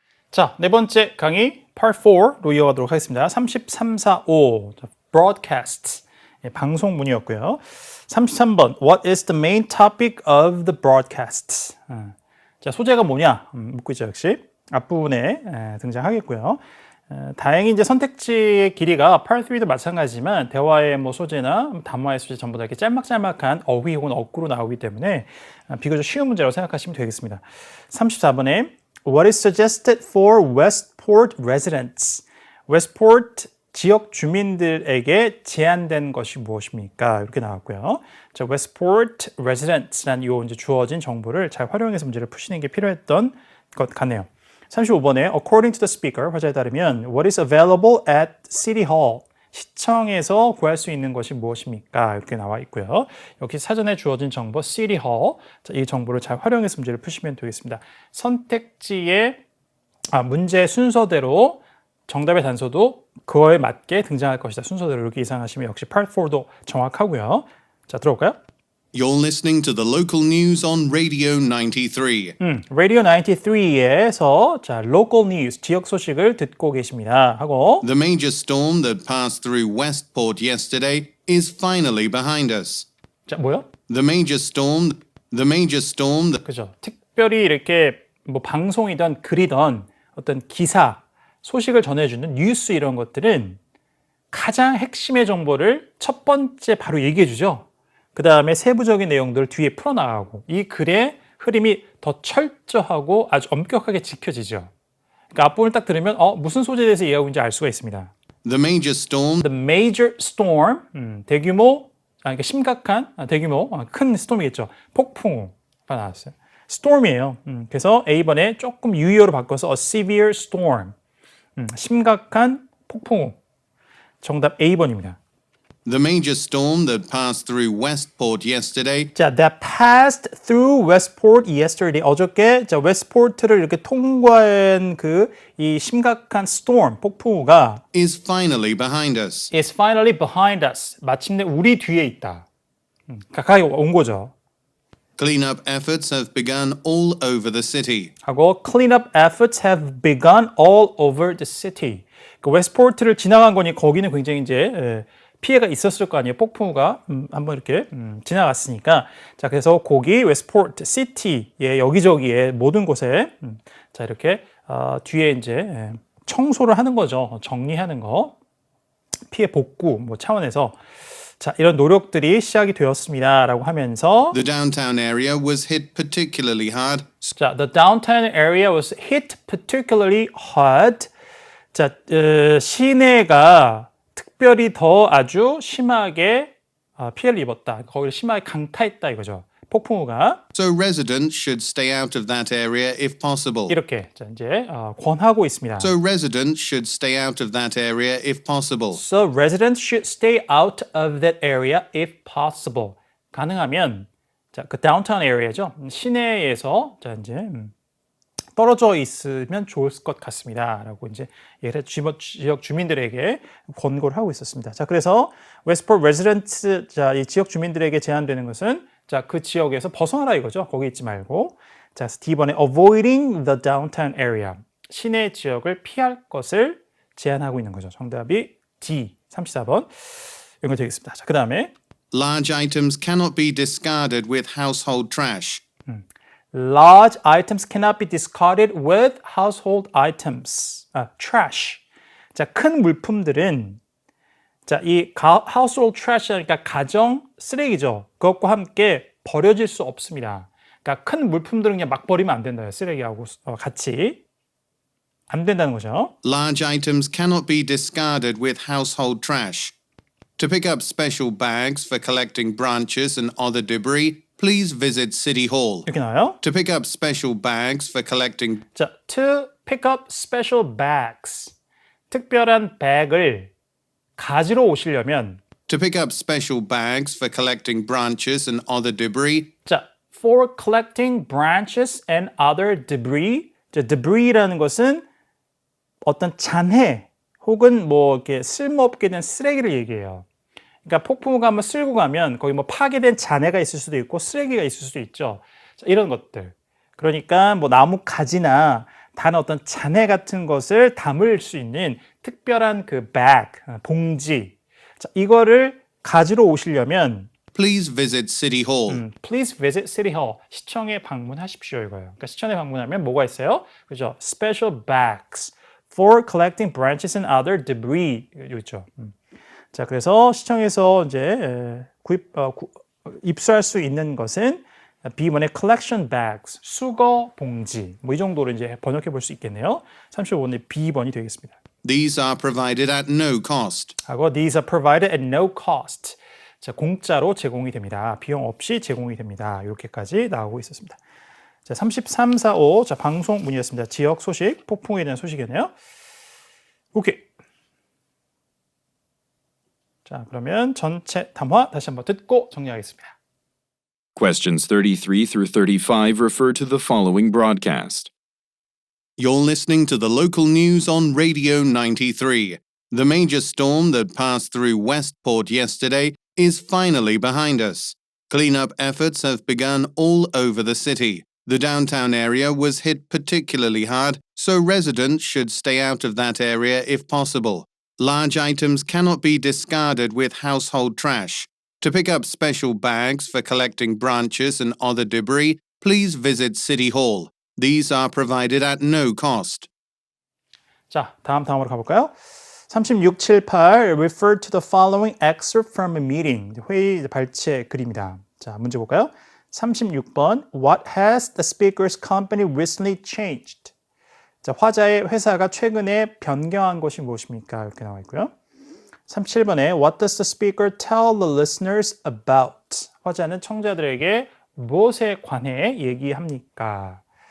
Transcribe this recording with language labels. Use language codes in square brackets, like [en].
[ko] 자, 네 번째 강의 Part 4로 이어가도록 하겠습니다. 3345 Broadcast 방송문이었고요. [en] 33번 What is the main topic of the broadcast? [ko] 자, 소재가 뭐냐 묻고 있죠. 역시 앞부분에 등장하겠고요. 다행히 이제 선택지의 길이가 Part 3도 마찬가지지만 대화의 뭐 소재나 담화의 소재 전부 다 이렇게 짤막짤막한 어휘 혹은 어구로 나오기 때문에 비교적 쉬운 문제라고 생각하시면 되겠습니다. [en] 34번에 What is suggested for Westport residents? [ko] Westport 지역 주민들에게 제안된 것이 무엇입니까? 이렇게 나왔고요. 자, Westport residents란 요 이제 주어진 정보를 잘 활용해서 문제를 푸시는 게 필요했던 것 같네요. [en] 35번에 According to the speaker, [ko] 화자에 따르면 [en] What is available at City Hall? [ko] 시청에서 구할 수 있는 것이 무엇입니까? 이렇게 나와 있고요. 여기 사전에 주어진 정보 City Hall, 자, 이 정보를 잘 활용해서 문제를 푸시면 되겠습니다. 선택지의 문제 순서대로 정답의 단서도 그거에 맞게 등장할 것이다. 순서대로 이렇게 이상하시면 역시 Part 4도 정확하고요. 자, 들어볼까요? [en] You're listening to the local news on Radio 93. [ko] Radio 93에서 자, local news, 지역 소식을 듣고 계십니다. 하고 [en] The major storm that passed through Westport yesterday is finally behind us. [ko] 자, 뭐요? [en] The major storm that [ko] 그죠. 특별히 이렇게 뭐 방송이든 글이든 어떤 기사, 소식을 전해주는 뉴스 이런 것들은 가장 핵심의 정보를 첫 번째 바로 얘기해 주죠. 그 다음에 세부적인 내용들을 뒤에 풀어나가고 이 글의 흐름이 더 철저하고 아주 엄격하게 지켜지죠. 그러니까 앞부분을 딱 들으면 무슨 소재에 대해서 얘기하고 있는지 알 수가 있습니다. [en] The major storm The major storm, [ko] 대규모, 그러니까 심각한, 대규모, 큰 스톰이겠죠. 폭풍우가 나왔어요. storm이에요. 그래서 A번에 조금 유의어로 바꿔서 [en] a severe storm, [ko] 심각한 폭풍우. 정답 A번입니다. [en] The major storm that passed through Westport yesterday 자, that passed through Westport yesterday. [ko] 어저께 자, 웨스트포트를 이렇게 통과한 이 심각한 storm, 폭풍우가 [en] is finally behind us. is finally behind us. [ko] 마침내 우리 뒤에 있다. 가까이 온 거죠. [en] Cleanup efforts have begun all over the city. 하고 cleanup efforts have begun all over the city. [ko] 그 웨스트포트를 지나간 거니 거기는 굉장히 이제 피해가 있었을 거 아니에요. 폭풍우가 한번 이렇게 지나갔으니까. 자, 그래서 거기 웨스트포트 시티의 여기저기에 모든 곳에 자, 이렇게 뒤에 이제 청소를 하는 거죠. 정리하는 거. 피해 복구 뭐 차원에서 자, 이런 노력들이 시작이 되었습니다라고 하면서 [en] The downtown area was hit particularly hard. 자, the downtown area was hit particularly hard. [ko] 자, 시내가 특별히 더 아주 심하게 피해를 입었다. 거기를 심하게 강타했다 이거죠. 폭풍우가. [en] So residents should stay out of that area if possible. [ko] 이렇게 자, 이제 권하고 있습니다. [en] So residents should stay out of that area if possible. So residents should stay out of that area if possible. [ko] 가능하면 자, 그 downtown area죠. 시내에서 자, 이제 떨어져 있으면 좋을 것 같습니다라고 이제 지역 주민들에게 권고를 하고 있었습니다. 자, 그래서 웨스트포트 레지던트 자, 이 지역 주민들에게 제안되는 것은 자, 그 지역에서 벗어나라 이거죠. 거기 있지 말고. [en] 자, D번에 avoiding the downtown area. [ko] 시내 지역을 피할 것을 제안하고 있는 거죠. 정답이 D 34번 연결되겠습니다. 자, 그다음에 [en] Large items cannot be discarded with household trash. Large items cannot be discarded with household items. Trash. [ko] 자, 큰 물품들은 자, 이 household trash 그러니까 가정 쓰레기죠. 그것과 함께 버려질 수 없습니다. 그러니까 큰 물품들은 그냥 막 버리면 안 된다요. 쓰레기하고 같이 안 된다는 거죠. [en] Large items cannot be discarded with household trash. To pick up special bags for collecting branches and other debris, please visit City Hall. [ko] 이렇게 나와요. [en] To pick up special bags for collecting 자, to pick up special bags. [ko] 특별한 백을 가지러 오시려면 [en] To pick up special bags for collecting branches and other debris, 자, for collecting branches and other debris. [ko] 자, debris라는 것은 어떤 잔해 혹은 뭐 이렇게 쓸모없게 된 쓰레기를 얘기해요. 그러니까 폭풍우가 한번 쓸고 가면 거기 뭐 파괴된 잔해가 있을 수도 있고 쓰레기가 있을 수도 있죠. 자, 이런 것들. 그러니까 뭐 나무 가지나 단 어떤 잔해 같은 것을 담을 수 있는 특별한 그 bag, 봉지. 자, 이거를 가지러 오시려면 [en] Please visit City Hall. Please visit City Hall. [ko] 시청에 방문하십시오 이거예요. 그러니까 시청에 방문하면 뭐가 있어요? 그죠? [en] Special bags for collecting branches and other debris. [ko] 여기 있죠. 자, 그래서 시청에서 이제 입수할 수 있는 것은 B번의 collection bags, 수거 봉지. 뭐 이 정도로 이제 번역해 볼 수 있겠네요. 35번의 B번이 되겠습니다. [en] These are provided at no cost. 하고 these are provided at no cost. [ko] 자, 공짜로 제공이 됩니다. 비용 없이 제공이 됩니다. 이렇게까지 나오고 있었습니다. 자, 33, 45. 자, 방송 문의였습니다. 지역 소식, 폭풍에 대한 소식이네요. 오케이. 자, 그러면 전체 담화 다시 한번 듣고 정리하겠습니다. [en] Questions 33 through 35 refer to the following broadcast. You're listening to the local news on Radio 93. The major storm that passed through Westport yesterday is finally behind us. Cleanup efforts have begun all over the city. The downtown area was hit particularly hard, so residents should stay out of that area if possible. Large items cannot be discarded with household trash. To pick up special bags for collecting branches and other debris, please visit City Hall. These are provided at no cost. [ko] 자, 다음으로 가볼까요? [en] 36, 7, 8 refer to the following excerpt from a meeting. [ko] 회의 발제 글입니다. 자, 문제 볼까요? [en] 36번 What has the speaker's company recently changed? [ko] 자, 화자의 회사가 최근에 변경한 것이 무엇입니까? 이렇게 나와 있고요. [en] 37번에 What does the speaker tell the listeners about? [ko] 화자는 청자들에게 무엇에 관해 얘기합니까?